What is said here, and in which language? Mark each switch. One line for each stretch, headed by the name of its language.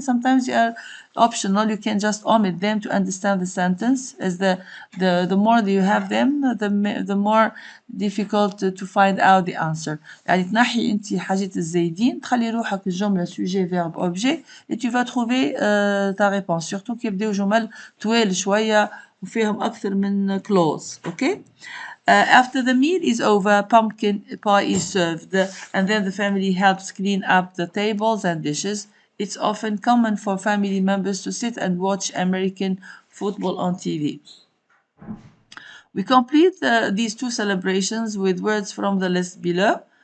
English: Sometimes they are optional. You can just omit them to understand the sentence. As the more that you have them, the more difficult to find out the answer.
Arabic: يعني تنحي انت حاجات الزايدين، تخلي روحك الجملة
French: sujet verbe objet et tu vas trouver ta réponse.
Arabic: Surtout كي يبداو جمل طوال شوية وفيهم أكثر من clause.
English: Okay. After the meal is over, pumpkin pie is served, and then the family helps clean up the tables and dishes. It's often common for family members to sit and watch American football on TV. We complete these two celebrations with words from the list below.